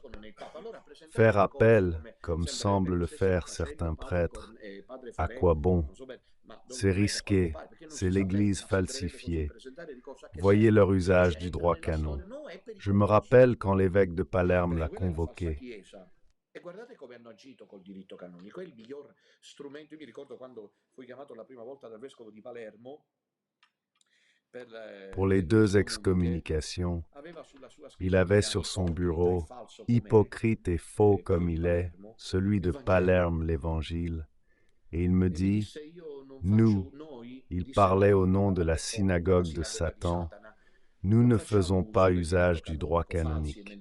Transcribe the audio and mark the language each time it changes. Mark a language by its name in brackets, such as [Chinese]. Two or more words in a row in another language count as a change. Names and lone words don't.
[French] Faire appel, comme semblent le faire certains prêtres, à quoi bon? C'est risqué, c'est l'Église falsifiée. Voyez leur usage du droit canon. Je me rappelle quand l'évêque de Palerme l'a convoqué. [Italian] E guardate come hanno agito col diritto canonico. È il miglior strumento. Io mi ricordo quando fui chiamato la prima volta dal vescovo di Palermo [French] pour les deux excommunications. Il avait sur son bureau, hypocrite et faux comme il est, celui de Palerme l'Évangile. Et il me dit, nous, il parlait au nom de la synagogue de Satan, nous ne faisons pas usage du droit canonique.